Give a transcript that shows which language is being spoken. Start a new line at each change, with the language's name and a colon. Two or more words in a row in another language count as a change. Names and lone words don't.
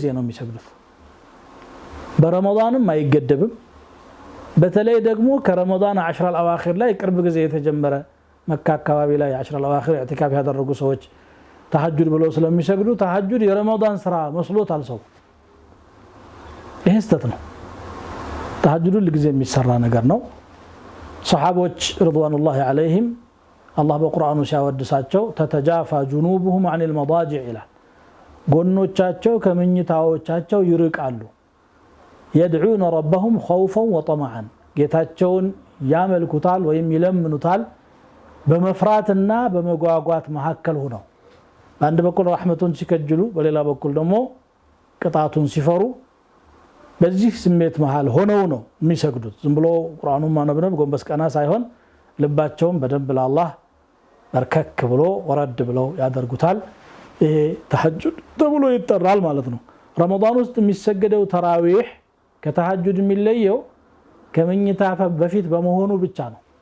Amharic: ነው የሚሰግዱት በረመዳንም አይገደብም በተለይ ደግሞ ከረመዳን 10 አልአዋኺር ላይ ቅርብ ጊዜ የተጀመረ መካ አካባቢ ላይ 10 አልአዋኺር ኢዕቲካፍ ያደረጉ ሰዎች ተሐጁድ ብለው ስለሚሰግዱ ተሐጁድ የረመዳን ስራ መስሎታል ሰው ይሄ ስተት ነው ተሐጁድ ሁሉ ጊዜ የሚሰራ ነገር ነው ሰሃቦች
Arabic: رضوان الله عليهم
Amharic: አላህ በቁርአኑ ሲያወድሳቸው
Arabic: تتجافى جنوبهم عن المضاجع
Amharic: ይላል ጎኖቻቸው ከመኝታዎቻቸው ይርቃሉ
Arabic: يدعون ربهم خوفا وطمعا
Amharic: ጌታቸውን ያመልኩታል ወይም ይለምኑታል በመፍራትና በመጓጓት መሐከል ሆነው በአንድ በኩል ረህመቱን ሲከጅሉ በሌላ በኩል ደግሞ ቅጣቱን ሲፈሩ በዚህ ስሜት መሃል ሆነው ነው የሚሰግዱት ዝም ብሎ ቁርአኑን ማነበብ ጎንበስ ቀና ሳይሆን ልባቸውን በደንብ ለአላህ በርከክ ብሎ ወረድ ብለው ያደርጉታል ይሄ ተሐጁድ ተብሎ ይጠራል ማለት ነው ረመዳን ውስጥ የሚሰገደው ተራዊህ ከተሐጁድ የሚለየው ከመኝታ በፊት በመሆኑ ብቻ ነው